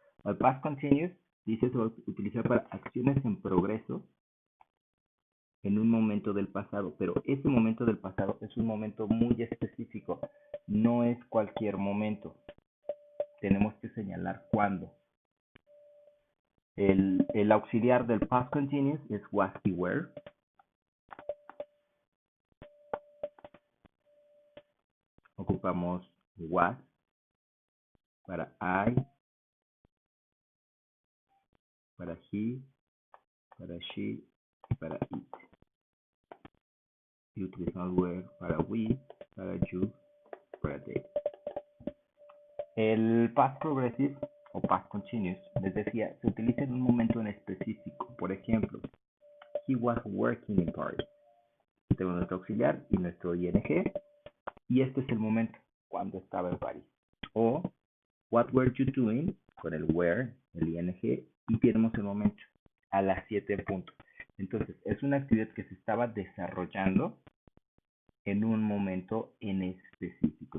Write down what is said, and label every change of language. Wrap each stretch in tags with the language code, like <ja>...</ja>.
<es>El past continuous dice se va a utilizar para acciones en progreso en un momento del pasado, pero ese momento del pasado es un momento muy específico, no es cualquier momento. Tenemos que señalar cuándo. El auxiliar del past continuous es was y were. Ocupamos was para I, para he, para she y para it. Y utilizamos were para we, para you, para they. El past progressive o past continuous, les decía, se utiliza en un momento en específico.</es> <en>Por ejemplo, he was working in Paris.</en> <es>Tenemos nuestro auxiliar y nuestro ing, y este es el momento cuando estaba en París. O</es> <en>what were you doing</en> <es>con el were, el ing, y tenemos el momento a las 7 puntos. Entonces es una actividad que se estaba desarrollando en un momento en específico.</es>